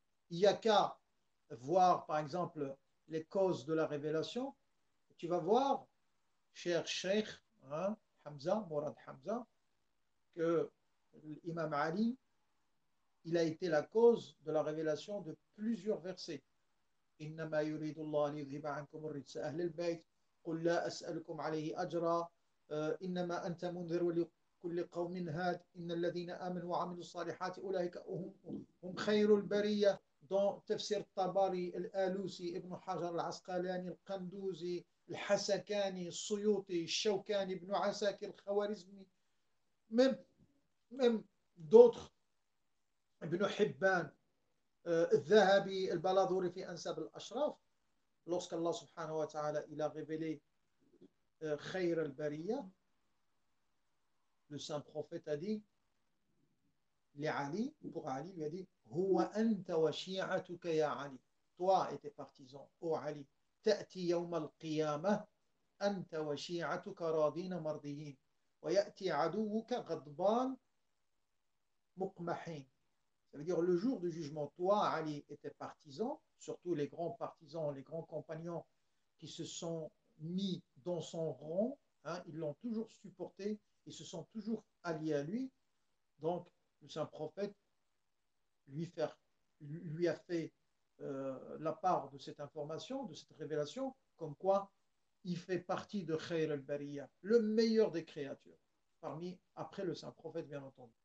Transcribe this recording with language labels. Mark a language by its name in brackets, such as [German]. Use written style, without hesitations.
[French] Il n'y a qu'à voir, par exemple, les causes de la révélation. Tu vas voir, cher Cheikh Hamza, Mourad Hamza, que l'imam Ali, il a été la cause de la révélation de plusieurs versets. [Arabic] إنما يريد الله ليذهب عنكم الرجس أهل البيت قل لا أسألكم عليه أجرا إنما أنت منذر ولكل قوم هاد إن الذين آمنوا وعملوا الصالحات أولئك هم خير البرية [French] dans [Arabic] تفسير الطبري الآلوسي ابن حجر العسقلاني القندوزي الحسكاني السيوطي الشوكاني ابن عساكر الخوارزمي [French] même d'autres [Arabic] ابن حبان الذهبي البلاذوري في أنساب الأشراف [French] lorsque Allah subhanahu wa ta'ala il a révélé [Arabic] خير البرية [French] le saint prophète a dit [Arabic] لعلي [French] pour Ali lui a dit [Arabic] هو أنت وشيعتك يا علي [French] toi et tes partisans ô Ali [Arabic] تأتي يوم القيامة أنت وشيعتك راضين مرضيين ويأتي عدوك غضبان مقمحين. [French] Ça veut dire le jour du jugement, toi, Ali, et tes partisans, surtout les grands partisans, les grands compagnons qui se sont mis dans son rang, ils l'ont toujours supporté, ils se sont toujours alliés à lui. Donc, le saint prophète lui a fait la part de cette information, de cette révélation, comme quoi il fait partie de Khayr al-Bariya, le meilleur des créatures, après le saint prophète, bien entendu.